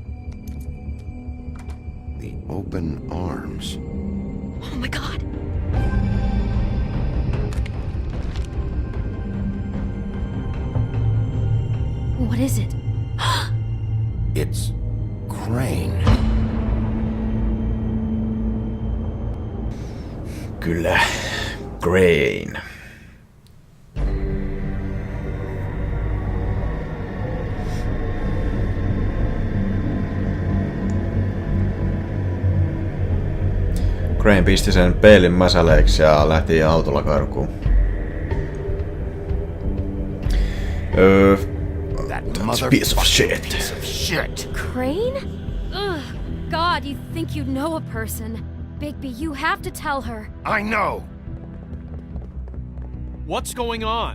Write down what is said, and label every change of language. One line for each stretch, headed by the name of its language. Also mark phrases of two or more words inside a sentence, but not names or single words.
English: The open arms. Oh my god. What is it? It's Crane.
Finnish: Kyllä, Crane. Crane pisti sen peilin mäsäleeksi ja lähti autolla karkuun.
English: That's a piece of shit. Crane? Ugh. God, you think you know a person. Bigby, you have to tell her. I know! What's going on?